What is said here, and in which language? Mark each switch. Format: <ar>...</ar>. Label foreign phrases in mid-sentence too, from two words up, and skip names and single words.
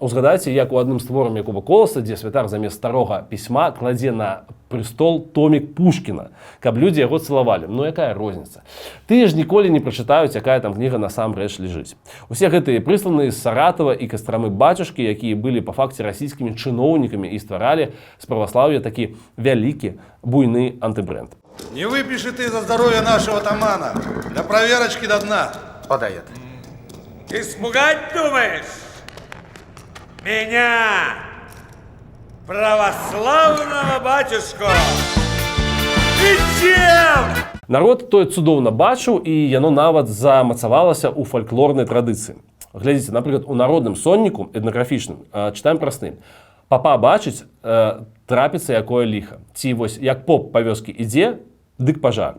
<be>Узгадайце, як у адным з творам Якуба Коласа, дзе святар замест старога пісьма кладзе на прыстол томік Пушкіна, каб людзі яго цалавалі. Ну якая розніца? Тыя ж ніколі не прачытаюць, якая там кніга насамрэч ляжыць. Усе гэтыя прысланыя з Саратава і Кастрамы бацюшкі, якія былі па факце расійскімі чыноўнікамі і стваралі з праваслаўя такі вялікі, буйны антыбрэнд.</be> <ru>Не выпиши ты за здоровье нашего атамана. Для проверочки до дна. Подает. Испугать думаешь? Меня, православного батюшку? И чем?</ru> <be>Народ тое цудоўна бачыў, і яно нават замацавалася ў фальклорнай традыцыі. Глядзіце, напрыклад, у народным сонніку этнаграфічным чытаем пра сны. Папа бачыць, трапіцца якое ліха. Ці вось як поп па вёскі ідзе, дык пажар.</be>